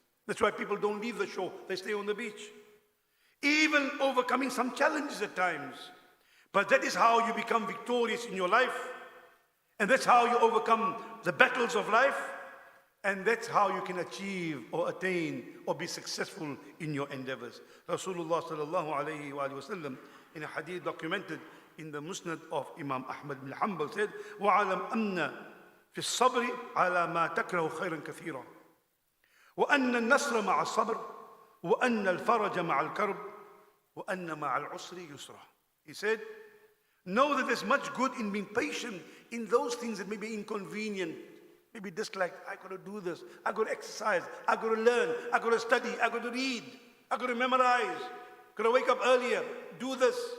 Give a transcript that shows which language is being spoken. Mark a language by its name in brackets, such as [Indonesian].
[English] That's why people don't leave the shore, they stay on the beach. Even overcoming some challenges at times. But that is how you become victorious in your life. And that's how you overcome the battles of life. And that's how you can achieve or attain or be successful in your endeavors. Rasulullah sallallahu alayhi wa sallam, in a hadith documented in the Musnad of Imam Ahmad bin Hanbal, said, [Arabic] وَعَلَمْ أَنَّ فِي الصَّبْرِ عَلَى مَا تَكْرَهُ خَيْرًا كَثِيرًا وَأَنَّ النَّصْرَ مَعَ الصَّبْرِ وَأَنَّ الْفَرَجَ مَعَ الْكَرْبِ وَأَنَّ مَعَ الْعُسْرِ يُسْرًا. [English] He said, know that there's much good in being patient in those things that may be inconvenient, maybe disliked. I got to do this, I got to exercise, I got to learn, I got to study, I got to read, I got to memorize, got to wake up earlier, do this.